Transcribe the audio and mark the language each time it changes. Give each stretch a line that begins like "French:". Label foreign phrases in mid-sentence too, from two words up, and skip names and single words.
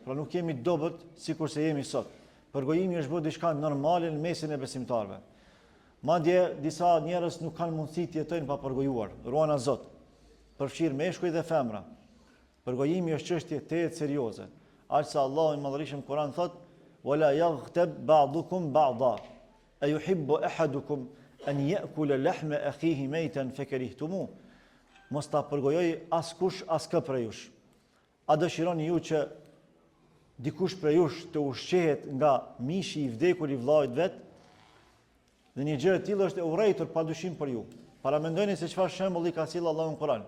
Albanian: Pra nuk jemi dobët sikur se jemi sot. Përgojimi është bërë diçka normale në mesin e besimtarëve. Madje disa njerëz nuk kanë mundësi të jetojnë pa përgojuar. Ruana Zot. Përfshir meshkuj dhe femra. Përgojimi është çështje të serioze. Aq sa Allahu i Madhërisht Kur'an thot:
Arabic: "ولا يغتب بعضكم بعضا. أيحب أحدكم أن يأكل لحم أخيه ميتا فكرهتموه."
Albanian: Mos ta përgojoj askush askë prej jush. A dëshironi ju që dikush prej jush të ushqehet nga mishi i vdekur i vllait vet? Dhe një gjë e tillë është e urrëtur padyshim për ju. Para mendojeni se çfarë shembulli ka sjellë Allahu në Kur'an.